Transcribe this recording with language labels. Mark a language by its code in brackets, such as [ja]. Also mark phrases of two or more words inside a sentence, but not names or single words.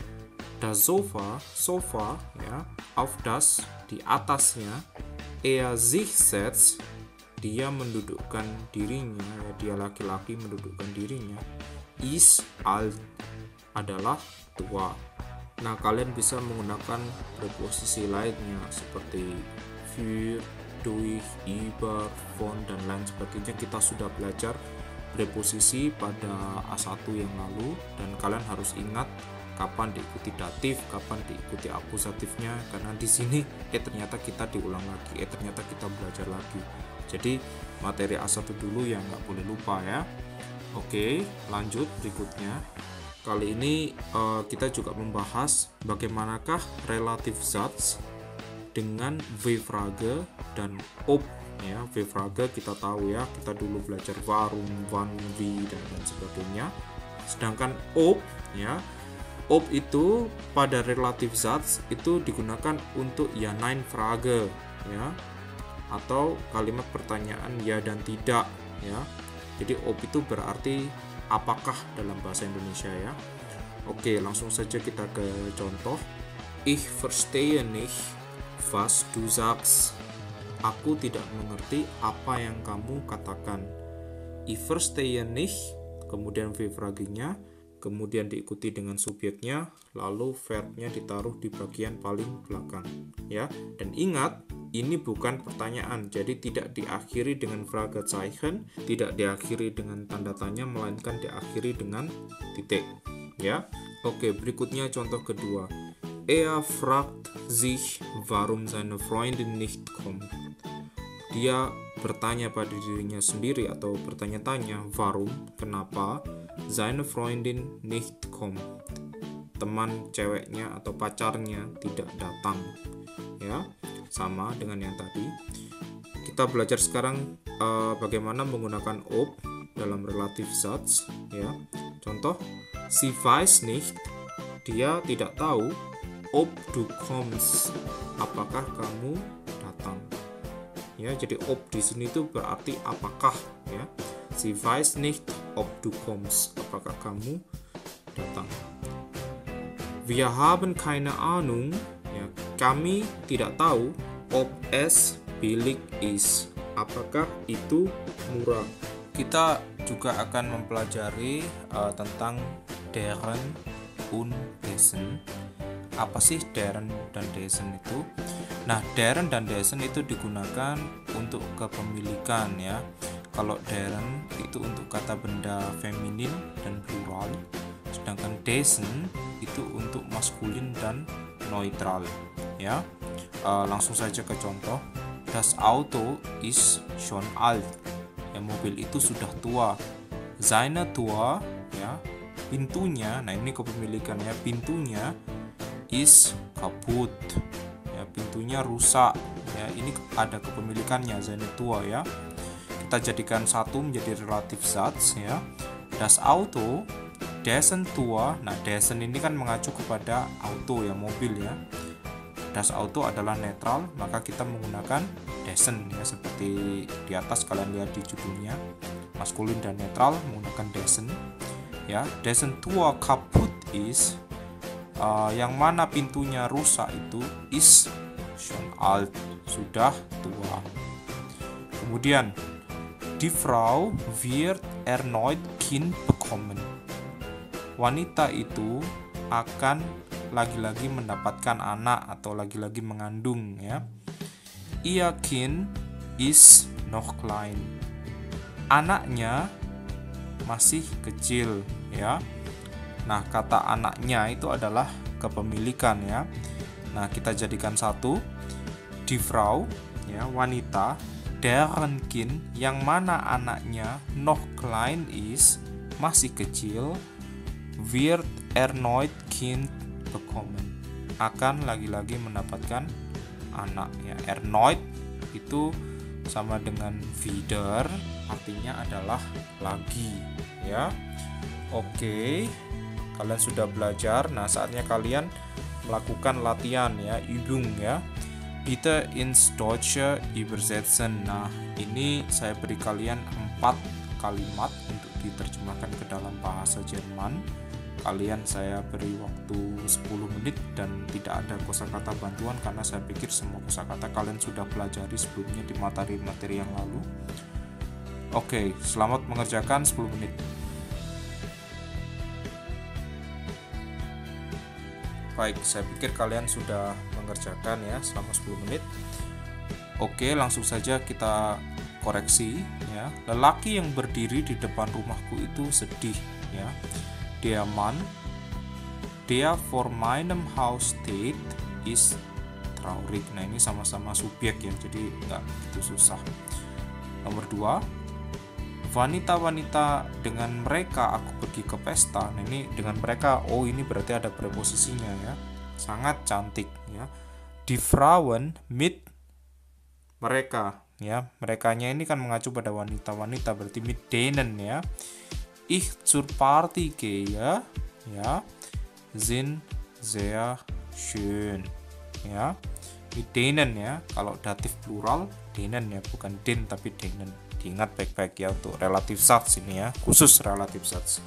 [de] Das Sofa, sofa ya, auf das, [id] di atasnya, [de] er sich setzt, [id] dia mendudukkan dirinya ya, dia laki-laki mendudukkan dirinya, [de] ist alt, [id] adalah tua. Nah, kalian bisa menggunakan preposisi lainnya seperti [de] für, durch, über, von, [id] dan lain sebagainya. Kita sudah belajar preposisi pada A1 yang lalu, dan kalian harus ingat kapan diikuti datif, kapan diikuti akusatifnya, karena di sini ternyata kita diulang lagi, ternyata kita belajar lagi. Jadi materi A1 dulu yang nggak boleh lupa ya. Oke, lanjut berikutnya. Kali ini kita juga membahas bagaimanakah [de] relative Satz [id] dengan V-Frage dan ob ya. V-Frage kita tahu ya, kita dulu belajar [de] warum, wann, wie, [id] dan lain sebagainya. Sedangkan ob ya, ob itu pada [de] relative Satz [id] itu digunakan untuk ya [de] nein Frage [id] ya, atau kalimat pertanyaan ya dan tidak ya. Jadi ob itu berarti apakah dalam bahasa Indonesia ya. Oke, langsung saja kita ke contoh. [de] Ich verstehe nicht was du sagst. [id] Aku tidak mengerti apa yang kamu katakan. [de] Ich verstehe nicht, [id] kemudian V-Frage-nya, kemudian diikuti dengan subjeknya, lalu verbnya ditaruh di bagian paling belakang ya. Dan ingat, ini bukan pertanyaan, jadi tidak diakhiri dengan Fragezeichen, tidak diakhiri dengan tanda tanya, melainkan diakhiri dengan titik ya. Oke, berikutnya contoh kedua. [de] Er fragt sich, warum seine Freundin nicht kommt. [id] Dia bertanya pada dirinya sendiri atau bertanya-tanya, [de] warum, kenapa, seine Freundin nicht kommt, [id] teman ceweknya atau pacarnya tidak datang ya. Sama dengan yang tadi. Kita belajar sekarang bagaimana menggunakan ob dalam [de] relative Satz [id] ya. Contoh, [de] sie weiß nicht, [id] dia tidak tahu, [de] ob du kommst, [id] apakah kamu datang ya. Jadi ob di sini itu berarti apakah, ya. [de] Sie weiß nicht, ob du kommst. [id] Apakah kamu datang? [de] Wir haben keine Ahnung, [id] ya. Kami tidak tahu, [de] ob es billig ist. [id] Apakah itu murah? Kita juga akan mempelajari tentang [de] deren und dessen. [id] Apa sih deren dan dessen itu? Nah, deren dan dessen itu digunakan untuk kepemilikan, ya. Kalau deren itu untuk kata benda feminin dan plural, sedangkan dessen itu untuk maskulin dan neutral, ya. Langsung saja ke contoh. [de] Das Auto ist schon alt. [id] Ya, mobil itu sudah tua. [de] Seine Tür, [id] ya, pintunya. Nah, ini kepemilikannya, pintunya [de] is kaputt. [id] Ya, pintunya rusak. Ya, ini ada kepemilikannya, [de] seine Tür, [id] ya. Kita jadikan satu menjadi [de] relatif Satz, [id] ya. [de] Das Auto, dessen Tür. [id] Nah, dessen ini kan mengacu kepada auto, ya, mobil, ya. [de] Das Auto [id] adalah netral, maka kita menggunakan dessen, ya, seperti di atas kalian lihat di judulnya, maskulin dan netral menggunakan dessen, ya. [de] Dessen Tür kaputt ist, [id] yang mana pintunya rusak itu [de] ist schon alt, [id] sudah tua. [de] Kemudian die Frau wird erneut Kind bekommen. [id] Wanita itu akan lagi-lagi mendapatkan anak atau lagi-lagi mengandung, ya. [de] Ihr Kind ist noch klein. [id] Anaknya masih kecil, ya. Nah, kata anaknya itu adalah kepemilikan, ya. Nah, kita jadikan satu. [de] Die Frau, [id] ya, wanita, [de] deren Kind, [id] yang mana anaknya [de] noch klein ist, [id] masih kecil, [de] wird erneut Kind bekommen, [id] akan lagi-lagi mendapatkan anak, ya. Erneut itu sama dengan wieder, artinya adalah lagi, ya. Oke, kalian sudah belajar. Nah, saatnya kalian melakukan latihan, ya, Übung, ya. [de] Bitte ins Deutsche übersetzen. [id] Nah, ini saya beri kalian 4 kalimat untuk diterjemahkan ke dalam bahasa Jerman. Kalian saya beri waktu 10 menit dan tidak ada kosakata bantuan karena saya pikir semua kosakata kalian sudah pelajari sebelumnya di materi-materi yang lalu. Oke, selamat mengerjakan 10 menit. Baik, saya pikir kalian sudah mengerjakan, ya, selama 10 menit. Oke, langsung saja kita koreksi, ya. Lelaki yang berdiri di depan rumahku itu sedih, ya. [de] Der Mann, der vor meinem Haus steht, ist traurig. [id] Nah, ini sama-sama subjek, ya, jadi nggak begitu susah. Nomor 2, wanita-wanita dengan mereka aku pergi ke pesta. Nah, ini dengan mereka, oh ini berarti ada preposisinya, ya. Sangat cantik, ya. [de] Die Frauen mit, [id] mereka, ya. Merekanya ini kan mengacu pada wanita-wanita, berarti [de] mit denen, [id] ya. [de] Ich zur Party gehe, ya, sind sehr schön, ya. Mit denen, [id] ya. Kalau datif plural denen, ya, bukan den tapi denen. Diingat baik-baik, ya, untuk [de] relatif Satz [id] ini, ya, khusus [de] relatif Satz.